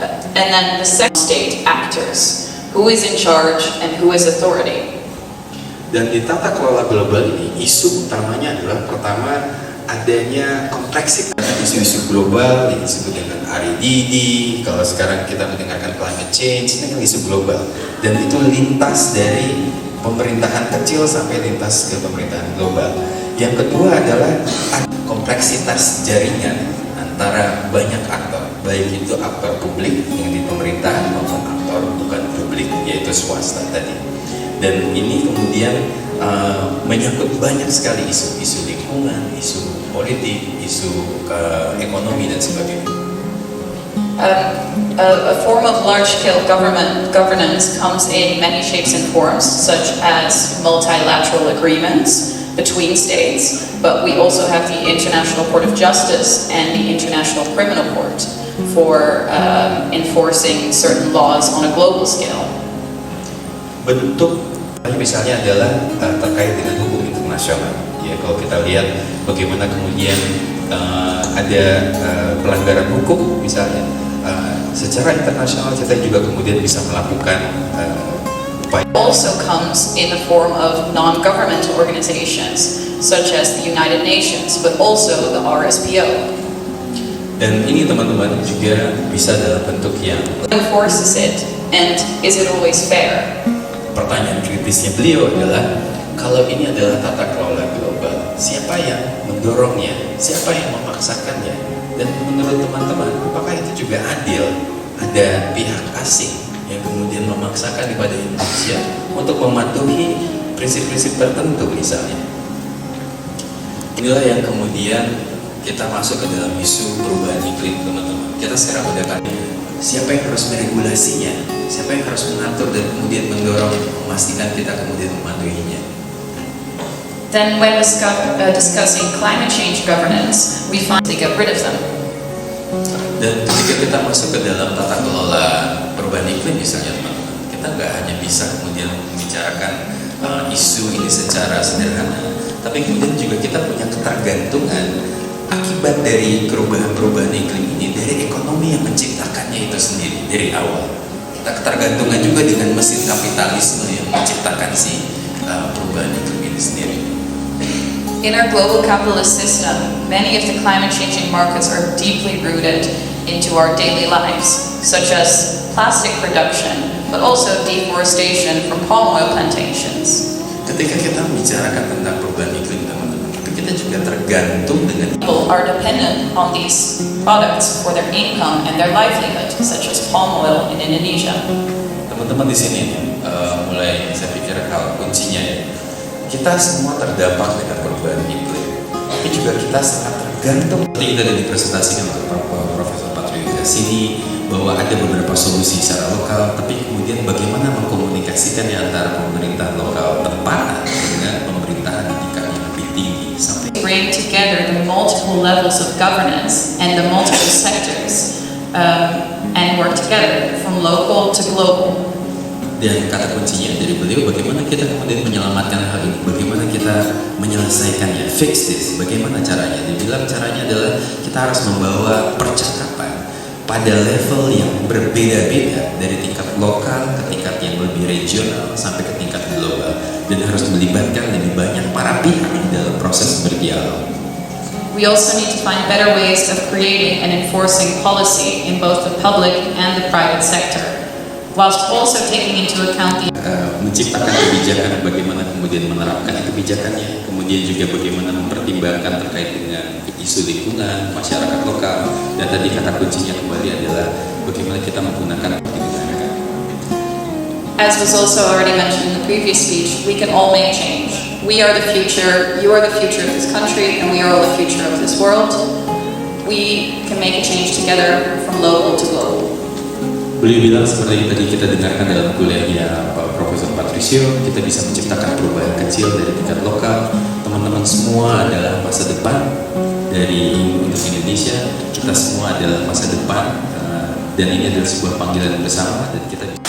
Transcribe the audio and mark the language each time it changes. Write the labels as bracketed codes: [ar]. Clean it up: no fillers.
[en] And then the second state actors, who is in charge and who is authority. [id] Dan di tata kelola global ini, isu utamanya adalah pertama adanya kompleksitas isu-isu global yang disebut dengan REDD. Kalau sekarang kita mendengarkan climate change, ini kan isu global, dan itu lintas dari pemerintahan kecil sampai lintas ke pemerintahan global. Yang kedua adalah kompleksitas jaringan antara banyak aktor, baik itu aktor publik yang di pemerintahan maupun aktor bukan publik, yaitu swasta tadi. Dan ini kemudian menyangkut banyak sekali isu-isu lingkungan, isu politik, isu ekonomi dan sebagainya. [en] A form of large-scale governance comes in many shapes and forms, such as multilateral agreements between states, but we also have the International Court of Justice and the International Criminal Court for enforcing certain laws on a global scale. [id] Bentuk misalnya adalah terkait dengan hukum internasional. Ya, kalau kita lihat bagaimana kemudian ada pelanggaran hukum misalnya secara internasional, kita juga kemudian bisa melakukan upaya. [en] Also comes in the form of non-governmental organizations such as the United Nations, but also the RSPO. [id] Dan ini teman-teman juga bisa dalam bentuk yang [en] Enforces it, and is it always fair? [id] Pertanyaan kritisnya beliau adalah, kalau ini adalah tata kelola global, siapa yang mendorongnya, siapa yang memaksakannya, dan menurut teman-teman, apakah itu juga adil? Ada pihak asing yang kemudian memaksakan kepada Indonesia untuk mematuhi prinsip-prinsip tertentu misalnya. Inilah yang kemudian kita masuk ke dalam isu perubahan iklim, teman-teman. Kita sekarang udah kan, siapa yang harus meregulasinya, siapa yang harus mengatur dan kemudian mendorong, memastikan kita kemudian mematuhinya. [en] Then when discussing climate change governance, we finally get rid of them. [id] Dan ketika kita masuk ke dalam tata kelola perubahan iklim misalnya, teman-teman, kita nggak hanya bisa kemudian membicarakan isu ini secara sederhana, tapi kemudian juga kita punya ketergantungan akibat dari perubahan iklim ini dari ekonomi yang menciptakannya itu sendiri dari awal. Kita ketergantungan juga dengan mesin kapitalisme yang menciptakan si perubahan iklim ini sendiri. [en] In our global capitalist system, many of the climate changing markets are deeply rooted into our daily lives, such as plastic production, but also deforestation from palm oil plantations. [id] Ketika kita membicarakan tentang perubahan iklim, teman-teman, tapi kita juga tergantung dengan [en] People are dependent on these products for their income and their livelihood, such as palm oil in Indonesia. [id] teman-teman di sini mulai saya pikir hal kuncinya ya. Kita semua terdampak dengan perubahan iklim, tapi juga kita sangat tergantung. Seperti kita tadi dipresentasikan oleh Profesor Patrick Silvestri bahwa ada beberapa solusi secara lokal, tapi kemudian bagaimana mengkomunikasikannya antara pemerintah lokal tempat dengan pemerintahan di tingkat yang lebih tinggi sampai [en] Bring together the multiple levels of governance and the multiple sectors and work together from local to global. [id] dan kata kuncinya dari beliau bagaimana kita kemudian menyelamatkan hal ini, bagaimana kita menyelesaikannya, [en] fix this, [id] bagaimana caranya. Dia bilang caranya adalah kita harus membawa percakapan pada level yang berbeda-beda dari tingkat lokal ke tingkat yang lebih regional sampai ke tingkat global, dan harus melibatkan lebih banyak para pihak dalam proses berdialog. [en] We also need to find better ways of creating and enforcing policy in both the public and the private sector, whilst also taking into account the [id] Menciptakan kebijakan, bagaimana kemudian menerapkan kebijakannya, kemudian juga bagaimana mempertimbangkan terkait dengan isu lingkungan, masyarakat lokal, dan tadi kata kuncinya kembali adalah bagaimana kita menggunakan negara. [en] As was also already mentioned in the previous speech, we can all make change. We are the future, you are the future of this country, and we are all the future of this world. We can make a change together from local to global. [id] Beliau bilang seperti yang tadi kita dengarkan dalam kuliahnya Pak Profesor Patricio, kita bisa menciptakan perubahan kecil dari tingkat lokal. Teman-teman semua adalah masa depan untuk Indonesia. Kita semua adalah masa depan, dan ini adalah sebuah panggilan bersama, dan kita